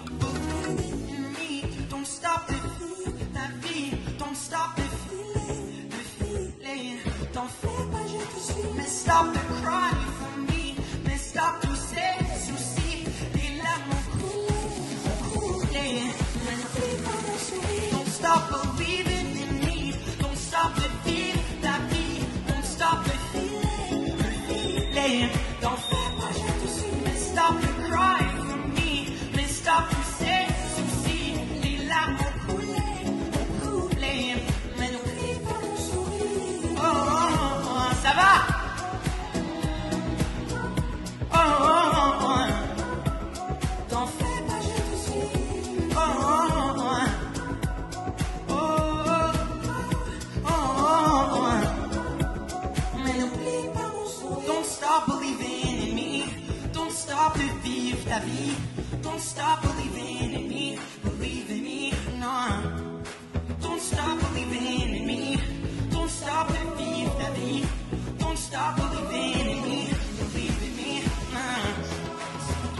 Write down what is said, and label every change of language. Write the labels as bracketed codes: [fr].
[en] Believe in me. Don't stop the feel, [fr] la vie. [en] Don't stop the feeling. [fr] T'en fais pas, je te suis. [en] Mais stop the cry for me. [fr] Mais stop tous ces soucis. Les larmes ont coulé. Mais n'oublie pas mon sourire. [en] Don't stop believing in me. Don't stop the feel, [fr] la vie. [en] Don't stop the feeling. [fr] T'en fais pas, je te suis. Mais [en] stop the cry for me. [fr] Mais stop tous ces soucis. Les larmes ont coulé. Mais n'oublie pas mon sourire. Oh, oh, oh, ça va? Oh, oh, oh. T'en fais pas, je te suis. Oh, oh, oh. Oh, oh, oh. Mais n'oublie pas mon sourire. [en] Don't stop believing in me. Don't stop [fr] de vivre ta vie. [en] Don't stop believing in me. Believe in me, no. Don't stop believing in me. Don't stop [fr] de vivre ta vie. [en] Don't stop believing in me. Believe in me, no.